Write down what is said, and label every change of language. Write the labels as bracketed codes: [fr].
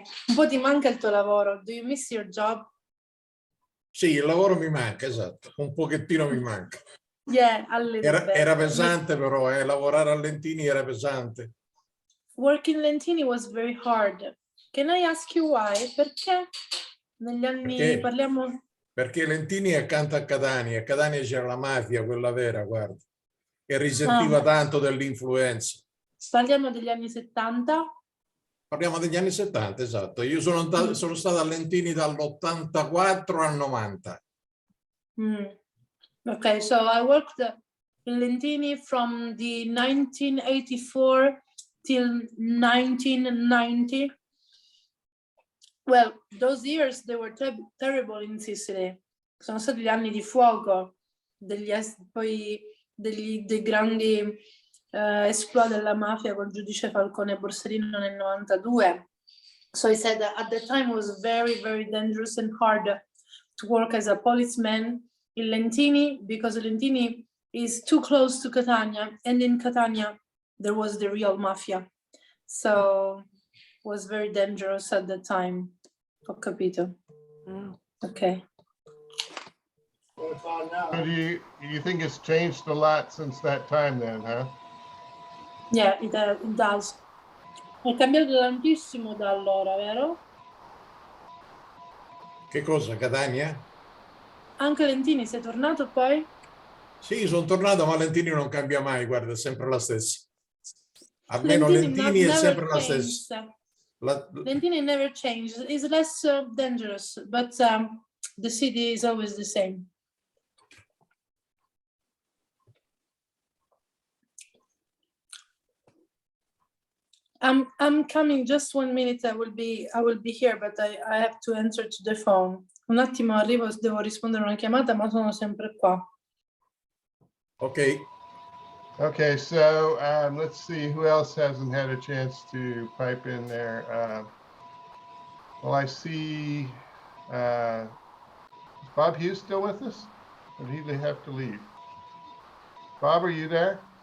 [it] Un po' ti manca il tuo lavoro. [en] Do you miss your job? [it] Sì, il lavoro mi manca, esatto, un pochettino mi manca. [en] Yeah, a little bit. [it] Era pesante però, lavorare a Lentini era pesante. [en] Working Lentini was very hard. Can I ask you why? [it] Perché negli anni parliamo... Perché Lentini è accanto a Catania c'era la mafia, quella vera, guarda, che risentiva tanto dell'influenza. Parliamo degli anni 70? Parliamo degli anni 70, esatto. Io sono stato a Lentini dall'84 al 90. [en] Okay, so I worked in Lentini from the 1984 till 1990. Well, those years, they were terrible in Sicily. [it] Sono stati gli anni di fuoco, poi dei grandi exploit della mafia col giudice Falcone e Borsellino nel 92. [en] So he said that at the time it was very, very dangerous and hard to work as a policeman in Lentini, because Lentini is too close to Catania, and in Catania there was the real mafia. So it was very dangerous at the time. Ho capito. Okay. So do you think it's changed a lot since that time then, huh? Yeah, it does. [it] È cambiato tantissimo da allora, vero? Che cosa, Catania? Anche Lentini, sei tornato poi? Sì, sono tornato, ma Lentini non cambia mai, guarda, è sempre la stessa. Almeno Lentini è sempre la stessa. [en] Lentini never changed. It's less dangerous, but the city is always the same. I'm coming, just 1 minute. I will be here, but I have to answer to the phone. [it] Un attimo arrivo, devo rispondere a una chiamata, ma sono sempre qua. [en] Okay. Okay, so let's see who else hasn't had a chance to pipe in there. Well, I see, is Bob Hughes still with us? Or did he have to leave? Bob, are you there?